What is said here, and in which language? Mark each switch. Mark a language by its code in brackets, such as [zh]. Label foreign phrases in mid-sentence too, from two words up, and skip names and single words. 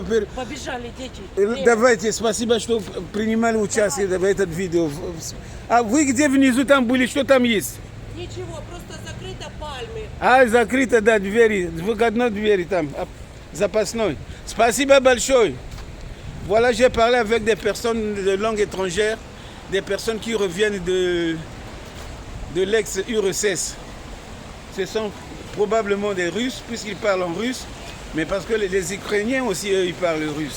[ru] Побежали, дети. Давайте, спасибо, что принимали участие в этом видео. А вы где внизу там были, что там есть? Ничего, просто закрыто пальмы. А, закрыто, да, двери, выходной двери там, запасной. Спасибо большое. [fr] Voilà, j'ai parlé avec des personnes de langue étrangère, des personnes qui reviennent de l'ex-URSS. Ce sont probablement des Russes, puisqu'ils parlent en russe, mais parce que les Ukrainiens aussi, eux, ils parlent russe.